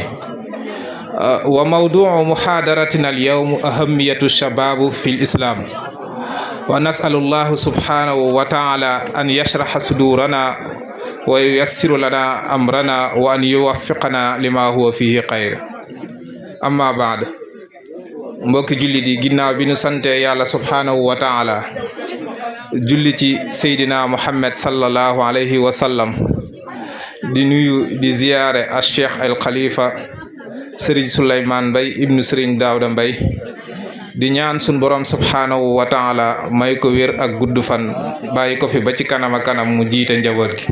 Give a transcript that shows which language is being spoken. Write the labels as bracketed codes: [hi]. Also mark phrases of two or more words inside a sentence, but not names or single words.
[ar] وموضوع محاضرتنا اليوم أهمية الشباب في الإسلام، ونسأل الله سبحانه وتعالى أن يشرح صدورنا وييسر لنا أمرنا وأن يوفقنا لما هو فيه خير. أما بعد، [wo] mbokki jullit yi ginnaaw bi nu sante yàlla [ar] سبحانه وتعالى [wo] julli ci seydina muhammad [ar] صلى الله عليه وسلم [wo] di nuyu di ziyaare al cheikh al khalifa sëriñ Souleymane Mbaye ibnu sëriñ Daawda Mbaye di ñaan sun borom [ar] سبحانه وتعالى [wo] may ko wér ak gudd fan bàyyi ko fi ba ci kanam a kanam mu jiite njaboot gi.